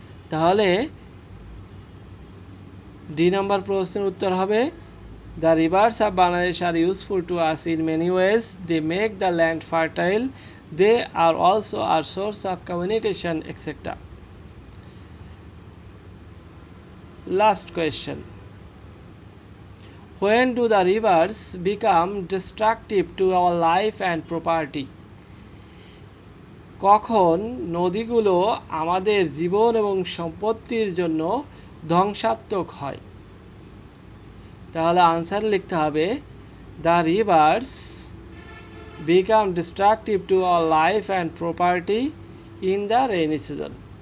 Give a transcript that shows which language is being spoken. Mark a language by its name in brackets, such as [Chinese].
[Bangla] তাহলে D number প্রশ্নের উত্তর হবে [English] The rivers of Bangladesh are useful to us in many ways. They make the land fertile. They are also our source of communication etcetera. Last question, when do the rivers become destructive to our life and property? [Bangla] কখন নদীগুলো আমাদের জীবন এবং সম্পত্তির জন্য ধ্বংসাত্মক হয়? তাহলে answer লিখতে হবে [English] The rivers become destructive to our life and property in the rainy season.